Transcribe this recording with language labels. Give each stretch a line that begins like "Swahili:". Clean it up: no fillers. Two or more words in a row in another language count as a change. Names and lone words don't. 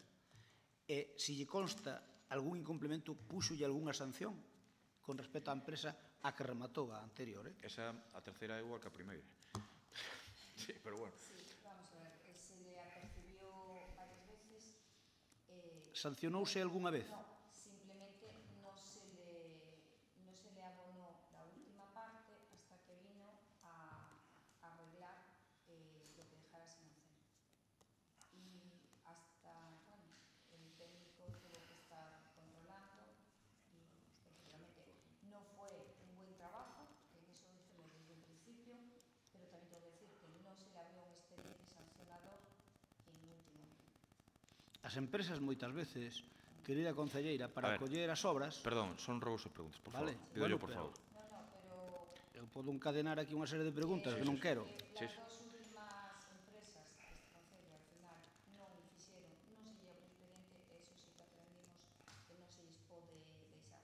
Galician: E se lle consta algún incumplimento, púxolle algunha sanción con respecto á empresa a que rematou a anterior? Esa, a terceira é igual que a primeira.
Spanish: Sí, pero bueno. Vamos a ver, se le apercibió varias veces...
Galician: Sancionouse algunha vez?
Spanish: No, simplemente no se le abonó la última parte hasta que vino a arreglar lo que dejara sin hacer. Y hasta, bueno, el técnico tuvo que estar controlando y efectivamente no fue un buen trabajo, en eso hice desde el principio, pero también tengo que decir que no se le abrió un expediente sancionador en último momento.
Galician: As empresas moitas veces, querida concelleira, para coller as obras... Perdón, son rogos e preguntas, por favor.
Spanish: Vale, Pido yo, bueno, por favor.
Galician: Eu podo encadenar aquí unha serie de preguntas que non quero.
Spanish: Sí. Las dos últimas empresas
Galician: deste concello al final non fixeron, non se lle abriu expediente, eso sí que aprendimos que non se lles pode deixar.